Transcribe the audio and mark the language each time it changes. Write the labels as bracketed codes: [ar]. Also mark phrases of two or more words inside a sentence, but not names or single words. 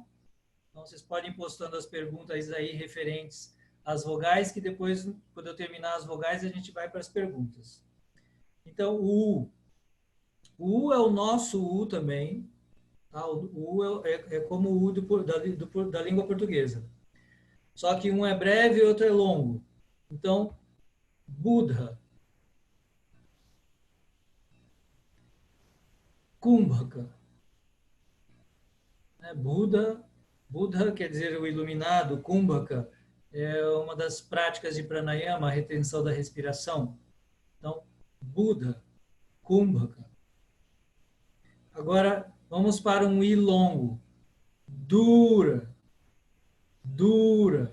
[pt] Então, vocês podem ir postando as perguntas aí referentes às vogais, que depois, quando eu terminar as vogais, a gente vai para as perguntas. Então, o U. O U é o nosso U também. Tá? O U é como o U da língua portuguesa. Só que um é breve e outro é longo. Então, Buddha. Kumbhaka. Buddha quer dizer o iluminado. Kumbhaka é uma das práticas de pranayama, a retenção da respiração. Então, Buddha, Kumbhaka. Agora, vamos para um i longo. Dura. Dura.